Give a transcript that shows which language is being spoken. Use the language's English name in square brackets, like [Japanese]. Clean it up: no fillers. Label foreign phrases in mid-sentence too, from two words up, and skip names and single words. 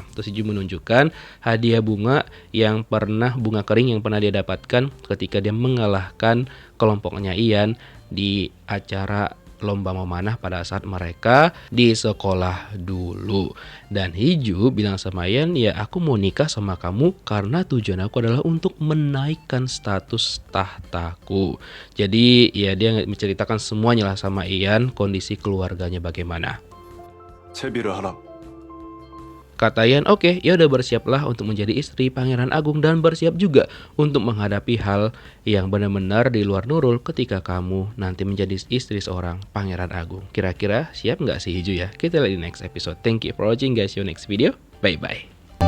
[Indonesian] Terus Hiju menunjukkan hadiah bunga bunga kering yang pernah dia dapatkan ketika dia mengalahkan kelompoknya Ian di acara lomba memanah pada saat mereka di sekolah dulu. Dan Hiju bilang sama Ian, ya aku mau nikah sama kamu karena tujuan aku adalah untuk menaikkan status tahtaku. Jadi ya dia menceritakan semuanya lah sama Ian, kondisi keluarganya bagaimana. [Korean] 채비를 하라. [Indonesian] Kata Ian, oke, ya udah bersiaplah untuk menjadi istri Pangeran Agung dan bersiap juga untuk menghadapi hal yang benar-benar di luar Nurul ketika kamu nanti menjadi istri seorang Pangeran Agung. Kira-kira siap nggak sih Hiju ya? Kita lihat di [English] next episode. Thank you for watching guys. See you next video. Bye-bye.